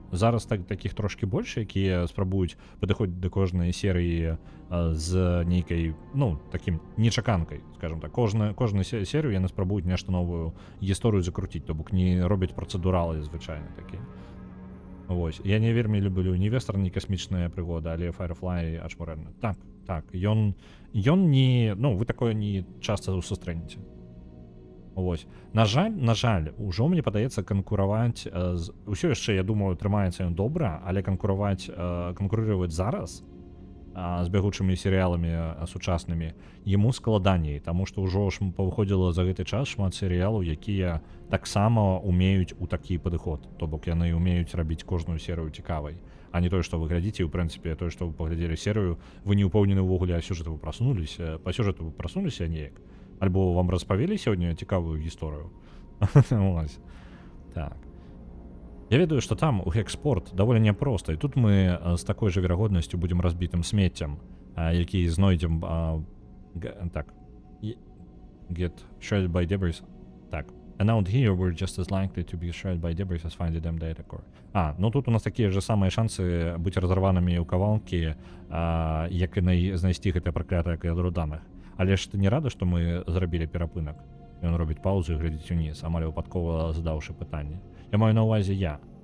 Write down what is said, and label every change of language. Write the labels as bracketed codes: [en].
[be] Зараз такіх трошки больш, якія спрабуюць падыходзіць да кожнай серыі з нейкай, такім нечаканкай, скажем так. Кожную серыю яны спрабуюць нешта новую гісторыю закруціць, то бок не робяць працэдуралы звычайна такі. Вось. Я не вельмі люблю ні вестэрн, ні касмічныя прыгоды, але Firefly ачмурэнны. Так, ён не... вы такое не часта сустрэнеце. Вось. На жаль, ужо мне падаецца канкураваць усё яшчэ, я думаю, трымаецца ён добра, але канкурировать зараз з бягучымі серыяламі сучаснымі яму складаней, таму што ўжо ж павыходзіла за гэты час шмат серыялаў, якія таксама умеюць у такі падыход, то бок яны умеюць рабіць кожную серыю цікавай, а не тое, што вы глядзіце, і ў прынцыпе тое, што вы паглядзелі серыю, вы не ўпэўнены ўвогуле, а сюжэту вы прасунуліся неяк. Альбо вам распавялі сёння цікавую гісторыю. Так. Я ведаю, што там у Хекспорт даволі няпроста, і тут мы з такой жа верагоднасцю будзем разбітым смеццем, які знойдзем... [en] Так. Get shredded by debris. Так. And out here we're just as likely to be shredded by debris as finding them data core. [be] Тут у нас такія ж самыя шансы быць разарванымі ў кавалкі, як і знайсці гэтае праклятае ядро даных. Але ж ты не рада, што мы зрабілі перапынак? Ён робіць паузу і глядзіць уніз, амаль выпадкова задаўшы пытанне. Я маю на ўвазе я.